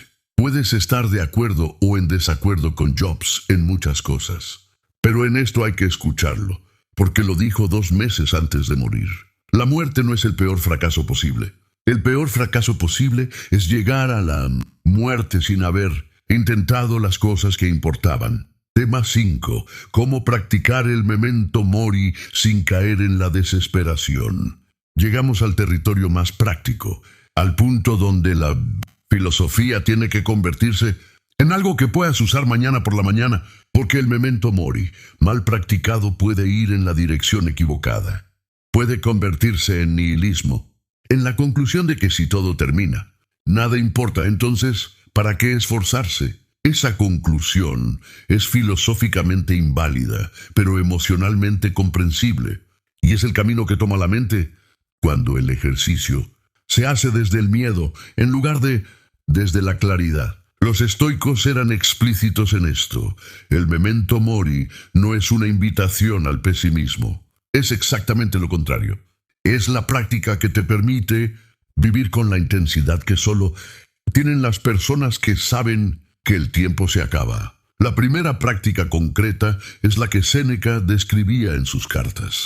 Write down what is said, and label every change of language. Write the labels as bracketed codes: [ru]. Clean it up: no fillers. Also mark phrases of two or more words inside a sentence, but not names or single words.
[es] Puedes estar de acuerdo o en desacuerdo con Jobs en muchas cosas, pero en esto hay que escucharlo, porque lo dijo 2 meses antes de morir. La muerte no es el peor fracaso posible. El peor fracaso posible es llegar a la muerte sin haber intentado las cosas que importaban. Tema 5. Cómo practicar el [la] memento mori [es] sin caer en la desesperación. Llegamos al territorio más práctico, al punto donde la filosofía tiene que convertirse en algo que puedas usar mañana por la mañana, porque el [la] memento mori, [es] mal practicado, puede ir en la dirección equivocada. Puede convertirse en nihilismo, en la conclusión de que si todo termina, nada importa, entonces, ¿para qué esforzarse? Esa conclusión es filosóficamente inválida, pero emocionalmente comprensible, y es el camino que toma la mente cuando el ejercicio se hace desde el miedo en lugar de desde la claridad. Los estoicos eran explícitos en esto. El [la] memento mori [es] no es una invitación al pesimismo. Es exactamente lo contrario. Es la práctica que te permite vivir con la intensidad que solo tienen las personas que saben que el tiempo se acaba. La primera práctica concreta es la que Séneca describía en sus cartas.